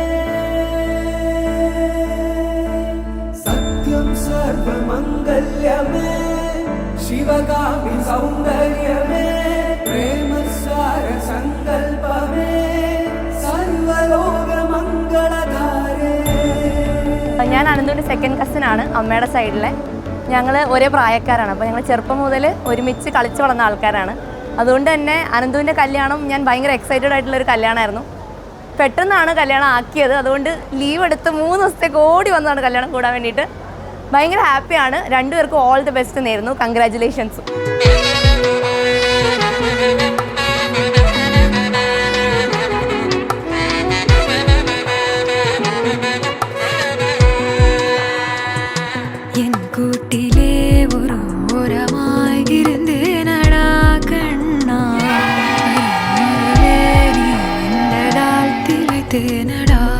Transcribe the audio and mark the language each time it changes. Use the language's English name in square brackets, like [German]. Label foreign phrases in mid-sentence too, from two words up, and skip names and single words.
[Sanskrit] सत्यं सर्वमङ्गल्यमे शिवगामि सौन्दर्यमे प्रेमसार सङ्कल्पमे सर्वलोकमङ्गलधारे. [Malayalam] ഞാൻ അനന്തുവിൻ്റെ [English] second cousin [Malayalam] ആണ് അമ്മയുടെ സൈഡിലെ. ഞങ്ങൾ ഒരേ പ്രായക്കാരാണ്. അപ്പോൾ ഞങ്ങൾ ചെറുപ്പം മുതൽ ഒരുമിച്ച് കളിച്ച് വളർന്ന ആൾക്കാരാണ്. അതുകൊണ്ട് തന്നെ അനന്തുവിൻ്റെ കല്യാണം ഞാൻ ഭയങ്കര എക്സൈറ്റഡ് ആയിട്ടുള്ളൊരു കല്യാണമായിരുന്നു. പെട്ടെന്നാണ് കല്യാണം ആക്കിയത്. അതുകൊണ്ട് ലീവ് എടുത്ത് 3 ദിവസത്തേക്ക് ഓടി വന്നതാണ് കല്യാണം കൂടാൻ വേണ്ടിയിട്ട്. ഭയങ്കര ഹാപ്പിയാണ്. രണ്ടുപേർക്കും [English] all the best [Malayalam] നേരുന്നു. കൺഗ്രാറ്റുലേഷൻസ്. [Tamil] என் கூட்டிலே ஒரு ஓரமாய் இருந்தேனடா கண்ணா நீண்டதால் திளைத்தேனடா